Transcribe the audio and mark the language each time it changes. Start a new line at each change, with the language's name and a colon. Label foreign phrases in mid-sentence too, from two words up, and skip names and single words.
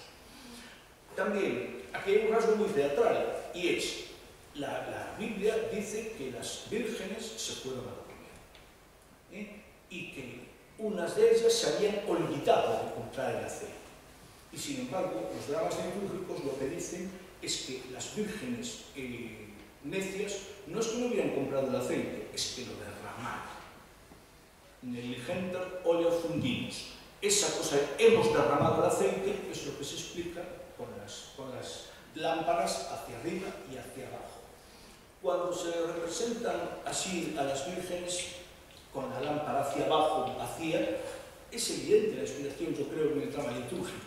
Spanish: También, aquí hay un rasgo muy teatral, y es, la Biblia dice que las vírgenes se fueron a dormir, y que unas de ellas se habían olvidado de comprar el aceite. Y sin embargo, los dramas litúrgicos lo que dicen es que las vírgenes necias no es que no hubieran comprado el aceite, es que lo derramaron.
Latin: Negligenter oleo fundimus.
Spanish: Esa cosa de hemos derramado el aceite es lo que se explica con las lámparas hacia arriba y hacia abajo. Cuando se representan así a las vírgenes con la lámpara hacia abajo, vacía, es evidente la inspiración, yo creo, en el drama litúrgico.